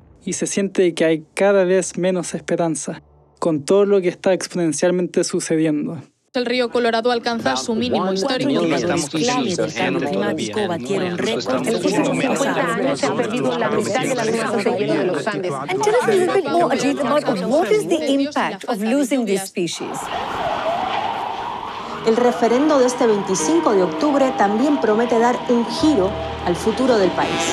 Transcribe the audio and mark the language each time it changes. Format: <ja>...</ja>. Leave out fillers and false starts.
<es>Y se siente que hay cada vez menos esperanza, con todo lo que está exponencialmente sucediendo. El río Colorado alcanza su mínimo histórico. Los claves del cambio climático batieron récords. El 50 años se ha perdido la mitad de las masas de hielo de los Andes.</es> <en>And tell us a little bit more, Ajit, about what is the impact of losing this species?</en> <es>El referendo de este 25 de octubre también promete dar un giro al futuro del país.</es>